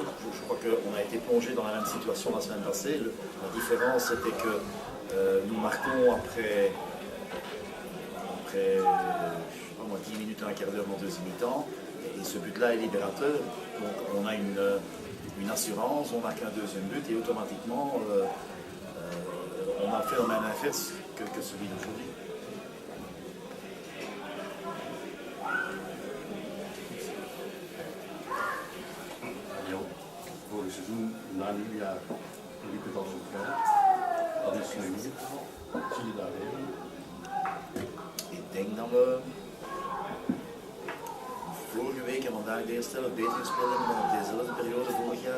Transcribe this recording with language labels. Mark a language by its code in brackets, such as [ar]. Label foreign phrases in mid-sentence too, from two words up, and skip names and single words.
[fr] Je crois qu'on a été plongé dans la même situation la semaine passée. La différence était que nous marquons après 10 minutes, un quart d'heure en deuxième mi-temps. Et ce but-là est libérateur. Donc on a une assurance, on marque un deuxième but et automatiquement on a fait le même inverse que celui d'aujourd'hui. [nl] Vorig seizoen, na nieuwjaar, liep het al zo ver. Dat is nu niet. Zie je daar weer? Ik denk dat we vorige week en vandaag de eerste helft beter gespeeld hebben dan op dezelfde periode vorig jaar.